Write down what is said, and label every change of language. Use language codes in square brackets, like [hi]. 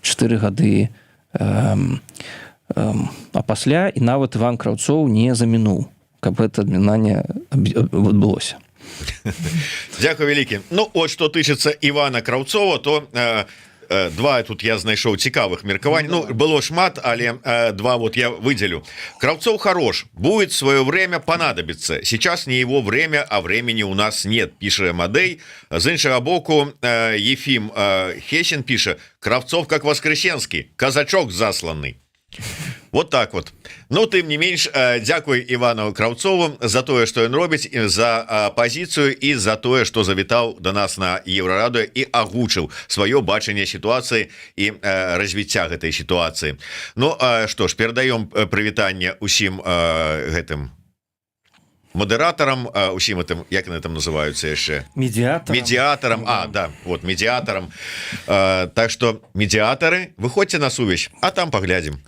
[be] 4 гады а пасля і нават Іван Краўцоў не замінуў, каб гэта аб'яднанне адбылося. Дякую вялікі. Ну, от што тычыцца Івана Краўцова, то два тут я знайшоў цікавых меркавань. Ну, было шмат, але два вот я выделю. [ru] Краўцов хорош, будет свое время понадобится. Сейчас не его время, а времени у нас нет, пишет Мадей. [be] С іншага боку, [ru] Ефим Хесин пишет: Кравцов как Воскресенский, казачок засланный. Вот так вот. [be] Но тым не менш, дзякуй Івану Краўцову за тое, што ён робіць, за пазіцыю і за тое, што завітаў да нас на Еўрараду і агучыў сваё бачанне сітуацыі і развіцця гэтай сітуацыі. Ну, што ж, перадаём прывітанне усім гэтым модераторам, [ru] усім этим, [be] як яны там называюцца яшчэ? [ru] Медиаторам. Да, вот, медиаторам. Так что, [be] медиаторы, выходзьце на сувязь, [ru] а там поглядим.